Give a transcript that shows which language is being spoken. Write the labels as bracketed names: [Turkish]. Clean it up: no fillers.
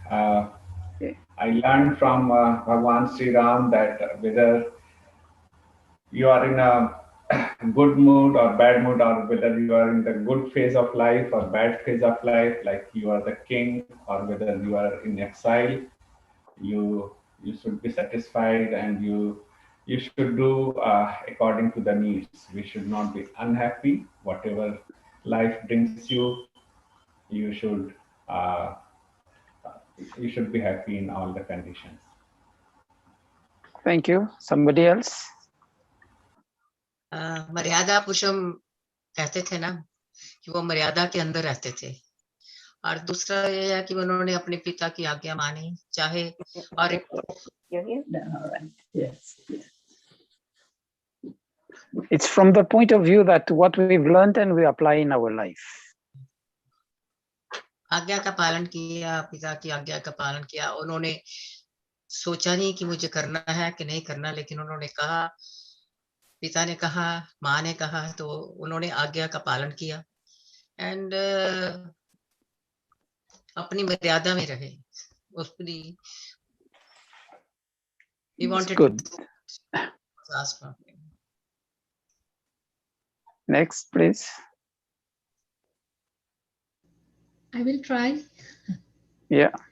[English] I learned from Bhagwan Sri Ram that whether you are in a good mood or bad mood, or whether you are in the good phase of life or bad phase of life, like you are the king or whether you are in exile, you should be satisfied, and you should do according to the needs. We should not be unhappy. Whatever life brings you, you should uh, be happy in all the conditions. Thank you. Somebody else? [Hindi] मर्यादा पुरुषम कहते थे ना कि वो मर्यादा के अंदर रहते थे, और दूसरा ये है कि उन्होंने अपने पिता की आज्ञा मानी, चाहे और [English] Yes. It's from the point of view that what we've learned and we apply in our life. [Hindi] आज्ञा का पालन किया, पिता की आज्ञा का पालन किया। उन्होंने सोचा नहीं कि मुझे करना है कि नहीं करना, लेकिन उन्होंने कहा, पिता ने कहा, माँ ने कहा, तो उन्होंने आज्ञा का पालन किया एंड अपनी मर्यादा में रहे। [English] उसकी he wanted good. to ask for him. Next, please. I will try. Yeah.